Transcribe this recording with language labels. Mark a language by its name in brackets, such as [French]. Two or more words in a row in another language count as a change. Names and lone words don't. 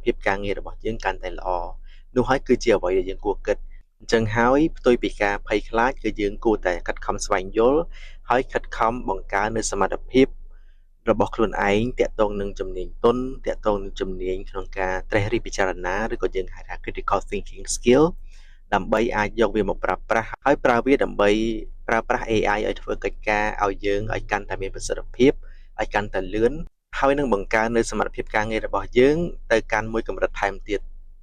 [Khmer] ភាពការងាររបស់យើងកាន់តែល្អនោះហើយគឺជាអ្វីដែលយើងគួរគិតអញ្ចឹងហើយផ្ទុយពីការភ័យខ្លា ចគឺយើងគួរតែខិតខំស្វែងយល់ហើយខិតខំបង្កើននូវសមត្ថភាពរបស់ខ្លួនឯងទាក់ទងនឹងជំនាញទន់ទាក់ទងនឹងជំនាញក្នុងការត្រិះរិះពិចារណាឬក៏យើងហៅថា [English] critical thinking skill [Khmer] ដើម្បីអាចយកវាមកប្រើប្រាស់ហើយប្រើវាដើម្បីប្រើប្រាស់ AI ឲ្យធ្វើកិច្ចការឲ្យយើងឲ្យកាន់តែមានប្រសិទ្ធភាពឲ្យកាន់តែលឿនហើយនឹងបង្កើននូវសមត្ថភាពការងាររបស់យើងទៅកាន់មួយកម្រិតថែមទៀត